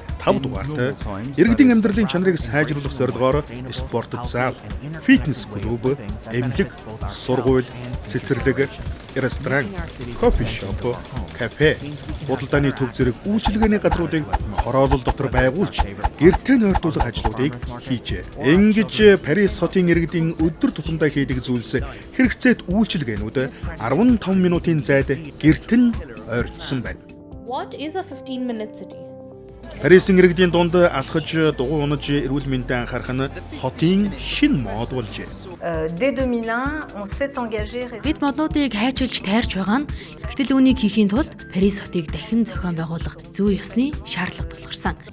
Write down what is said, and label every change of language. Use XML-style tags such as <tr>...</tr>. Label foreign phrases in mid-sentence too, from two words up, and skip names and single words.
<mn>Тавдугаарт иргэдийн амьдралын чанарыг сайжруулах зорилгоор спорт зал, фитнес клуб, эмнэлэг, сургууль, цэцэрлэг, ресторан, кофе шоп, кафе, худалдааны төв зэрэг үйлчилгээний газруудыг хороолол дотор байгуулж, гэртээ нойртуулах ажлуудыг хийжээ. Ингэж Парис хотын иргэдийн өдөр тутамдаа хийдэг зүйлс хэрэгцээт үйлчилгээнүүд 15 минутын зайд гэрт нь ойртсон байна.</mn> <en>What is a 15-minute city?</en> <mn>Парисын иргэдийн дунд алхаж дугуй унаж эрүүл мэндэд анхаарах нь хотын шинэ мод болжээ.</mn> <fr>Dès 2001, on s'est engagé.</fr> <mn>Бид моднуудыг хайчилж тайрч байгаа нь гэтэл үүнийг хийхийн тулд Парис хотыг дахин зохион байгуулах зүй ёсны шаардлага тулгарсан.</mn>